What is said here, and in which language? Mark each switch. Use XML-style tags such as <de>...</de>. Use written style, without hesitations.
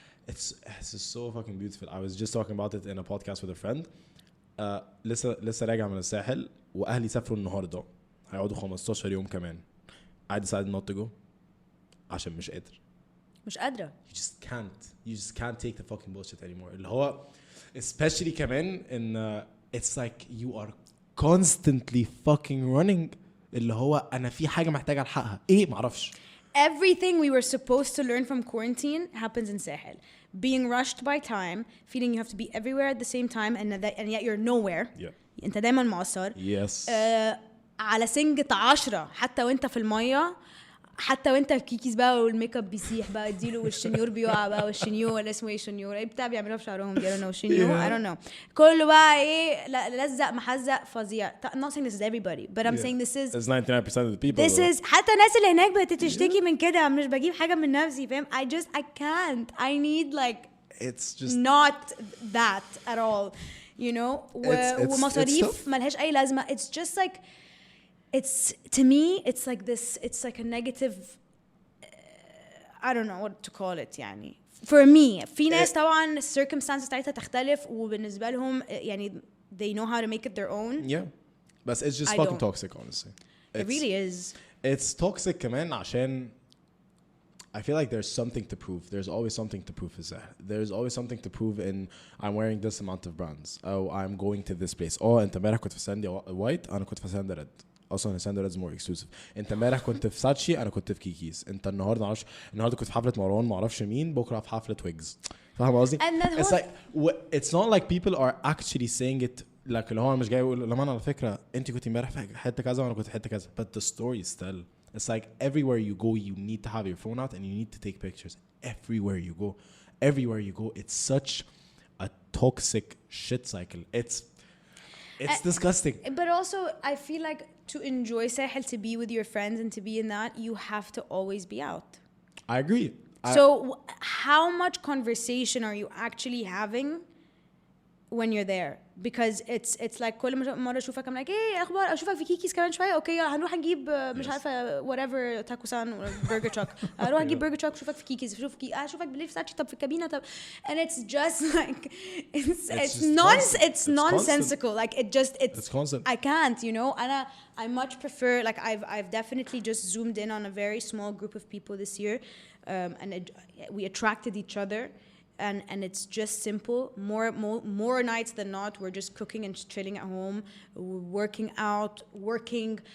<en>It's so fucking beautiful. I was just talking about it in a podcast with a friend.</en> <ar>لسه راجع من الساحل واهلي سافروا النهارده هيقعدوا 15 يوم كمان.</ar> <en>I decided not to go عشان مش قادرة. You just can't take the fucking bullshit anymore.</en> <ar>اللي هو especially كمان in it's like you are constantly fucking running اللي هو أنا في حاجة محتاجة ألحقها إيه معرفش.</ar> <en>Everything we were supposed to learn from quarantine happens in Sahel. Being rushed by time, feeling you have to be everywhere at the same time and yet you're nowhere. Yeah.</en> <ar>أنت دايما مقصر.</ar> <en>Yes.</en> <ar>على سنجة 10 حتى وأنت في المية حتى وانت في كيكيز بقى والميك اب بيسيح بقى اديله والشنيور بيقع بقى والشنيور ولا اسمه ايه شنيور ايه بتاع بيعملوها في شعرهم دي انا والشنيور I don't know كله بقى ايه لزق محزق فظيع I'm not saying this is everybody but I'm saying this is</ar> <en>99% of the people</en> <ar>this is حتى الناس اللي هناك بتشتكي من كده مش بجيب حاجة من نفسي فاهم I can't I need like</ar> <en>it's just not that at all you know ومصاريف ملهاش اي لازمة it's just like it's to me it's like this it's like a negative I don't know what to call it يعني for me في ناس طبعا circumstances بتاعتها تختلف وبالنسبة لهم يعني they know how to make it their own yeah but it's just fucking toxic honestly it really is it's toxic كمان عشان I feel like there's something to prove. There's always something to prove. There's always something to prove in I'm wearing this amount of brands. Oh, I'm going to this place.</en> <ar>Oh, انت امبارح كنت في ساندي وايت أنا كنت في ساندي ريد. اصلا ساندي ريد more exclusive. انت امبارح كنت في ساتشي أنا كنت في كيكيز. انت النهارده كنت في حفلة مروان ما اعرفش مين بكره في حفلة ويجز. فاهم قصدي؟ It's like it's not like people are actually saying it like اللي هو مش جاي يقول لامان على فكرة انت كنت امبارح في حتة كذا وانا كنت في حتة كذا.</ar> <en>But the story is still. It's like everywhere you go, you need to have your phone out and you need to take pictures. Everywhere you go, it's such a toxic shit cycle. It's disgusting. But also, I feel like to enjoy Sahel, to be with your friends and to be in that, you have to always be out. I agree. So how much conversation are you actually having when you're there?</en> <ar>Because it's like كل مرة أشوفك I'm like إيه أخبار أشوفك في كيكيز كمان شوية أوكي هنروح نجيب مش عارفة whatever تاكوسان burger truck هنروح نجيب burger truck أشوفك في كيكيز أشوفك بالليل في ساتشي طب في الكابينة طب and it's just like it's nonsensical like it's</ar> <en>constant. I can't you know and I much prefer like I've definitely just zoomed in on a very small group of people this year and we attracted each other. And it's just simple. More nights than not, we're just cooking and chilling at home, working out, working</en>